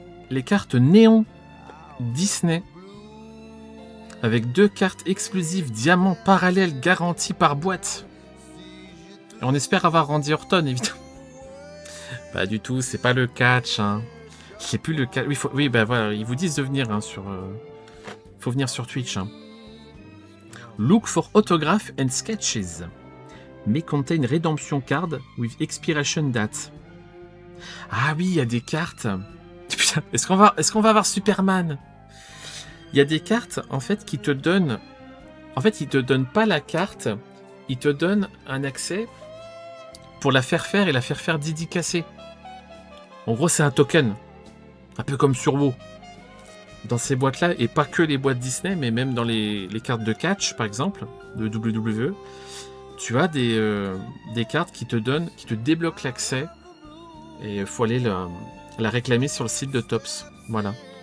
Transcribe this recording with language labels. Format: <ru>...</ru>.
<fr>Les cartes néon Disney. Avec 2 cartes exclusives diamants parallèles garanties par boîte. Et on espère avoir Randy Orton évidemment. Pas du tout, c'est pas le catch. Hein. C'est plus le catch. Oui, bah voilà, ils vous disent de venir hein, sur. Faut venir sur Twitch. Hein.</fr> <en>Look for autograph and sketches. May contain redemption card with expiration date.</en> <fr>Ah oui, il y a des cartes. Putain, est-ce qu'on va avoir Superman? Il y a des cartes en fait qui te donnent. En fait, ils te donnent pas la carte, ils te donnent un accès pour la faire faire et la faire faire dédicacée. En gros, c'est un token, un peu comme sur WoW. Dans ces boîtes-là, et pas que les boîtes Disney, mais même dans les cartes de catch, par exemple, de WWE, tu as des cartes qui te donnent, qui te débloquent l'accès, et il faut aller la réclamer sur le site de Topps. Voilà.</fr>